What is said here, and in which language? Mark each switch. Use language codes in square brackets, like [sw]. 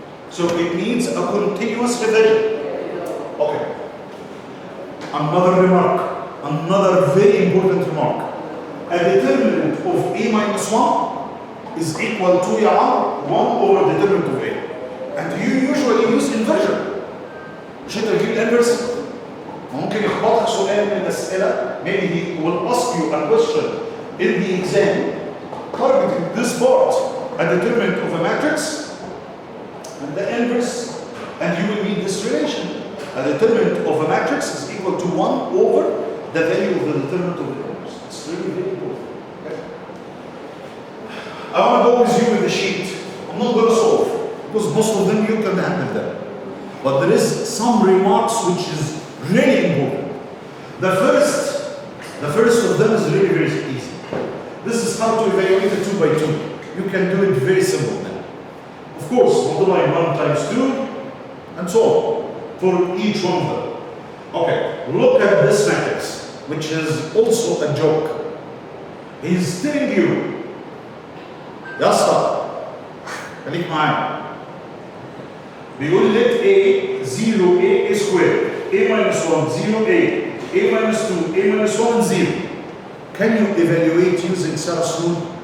[en] So it needs a continuous revision. Okay. Another remark, another very important remark. A determinant of A minus 1 is equal to 1 over determinant of A. And you usually use inversion. [ar] مش انت بتجيب الانفرس؟ ممكن يخبطك سؤال من الاسئله. [en] Maybe he will ask you a question in the exam targeting this part, a determinant of a matrix and the inverse, and you will need this relation. A determinant of a matrix is equal to 1 over the value of the determinant of the inverse. It's really very important. Okay. I want to go with you with the sheet. I'm not going to solve because most of them you can handle them. But there is some remarks which is really important. The first of them is really very easy. This is how to evaluate a 2 by 2. You can do it very simple now. Of course, multiply 1 times 2 and so on for each one of them. Okay, look at this matrix, which is also a joke. He's telling you, [ar] يا اسطى خليك معايا. بيقول [en] let A 0A A squared, A minus 1 0A, A minus 2 A minus 1 0. Can you evaluate using Sarah's rule?